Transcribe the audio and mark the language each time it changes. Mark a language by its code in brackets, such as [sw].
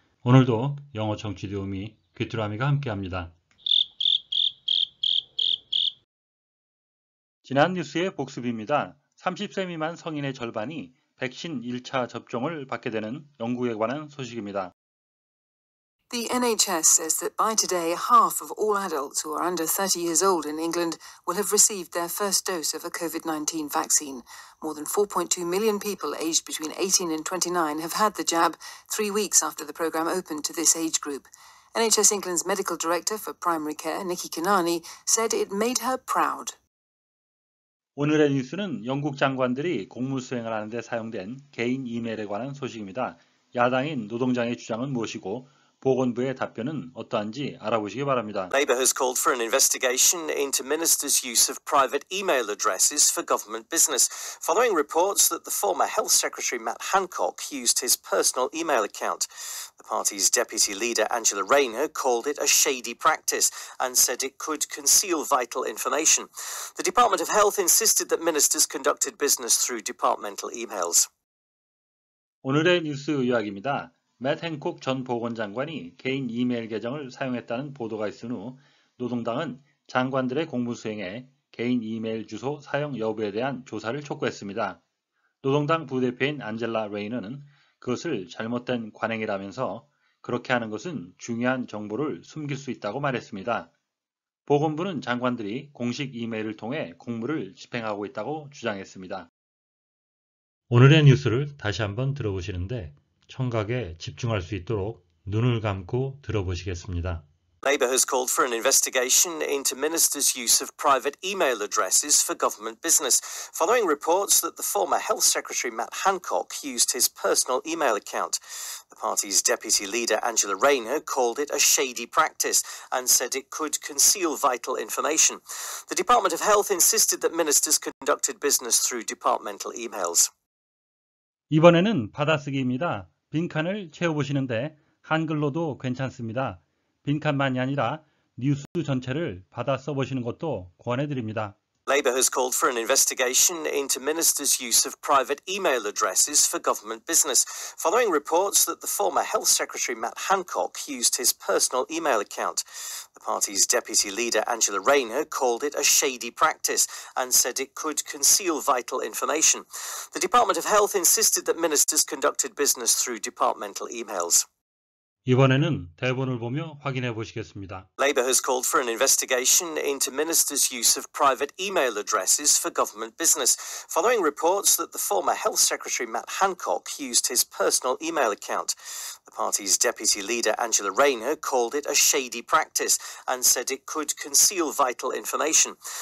[ko] 오늘도 영어 청취 도우미 귀뚜라미가 함께합니다. 지난 뉴스의 복습입니다. 30세 미만 성인의 절반이 백신 1차 접종을 받게 되는 영국에 관한 소식입니다. [en] The NHS says that by today, half of all adults who are under 30 years old in England will have received their first dose of a COVID-19 vaccine. More than 4.2 million people aged between 18 and 29 have had the jab 3 weeks after the programme opened to this age group. NHS England's medical director for primary care, Nikki Kanani, said it made her proud. [ko] 오늘의 뉴스는 영국 장관들이 공무수행을 하는데 사용된 개인 이메일에 관한 소식입니다. 야당인 노동당의 주장은 무엇이고 보건부의 답변은 어떠한지 알아보시기 바랍니다. [en] Labour has called for an investigation into ministers' use of private email addresses for government business, following reports that the former Health Secretary Matt Hancock used his personal email account. The party's deputy leader Angela Rayner called it a shady practice and said it could conceal vital information. The Department of Health insisted that ministers conducted business through departmental emails. [ko] 오늘의 뉴스 요약입니다. 맷 행콕 전 보건장관이 개인 이메일 계정을 사용했다는 보도가 있은 후 노동당은 장관들의 공무수행에 개인 이메일 주소 사용 여부에 대한 조사를 촉구했습니다. 노동당 부대표인 안젤라 레이너는 그것을 잘못된 관행이라면서 그렇게 하는 것은 중요한 정보를 숨길 수 있다고 말했습니다. 보건부는 장관들이 공식 이메일을 통해 공무를 집행하고 있다고 주장했습니다. 오늘의 뉴스를 다시 한번 들어보시는데 청각에 집중할 수 있도록 눈을 감고 들어보시겠습니다. [en] Labour has called for an investigation into ministers' use of private email addresses for government business, following reports that the former Health Secretary Matt Hancock used his personal email account. The party's deputy leader Angela Rayner called it a shady practice and said it could conceal vital information. The Department of Health insisted that ministers conducted business through departmental emails. [ko] 이번에는 받아쓰기입니다. 빈칸을 채워보시는데 한글로도 괜찮습니다. 빈칸만이 아니라 뉴스 전체를 받아 써보시는 것도 권해드립니다. [en] Labour has called for an investigation into ministers' use of private email addresses for government business, following reports that the former Health Secretary Matt Hancock used his personal email account. The party's deputy leader Angela Rayner called it a shady practice and said it could conceal vital information. The Department of Health insisted that ministers conducted business through departmental emails. [ko] 이번에는 대본을 보며 확인해 보시겠습니다. [en] Labour has called for an investigation into ministers' use of private email addresses for government business, following reports that the former Health Secretary Matt Hancock used his personal email account. The party's deputy leader Angela Rayner called it a shady practice and said it could conceal vital information.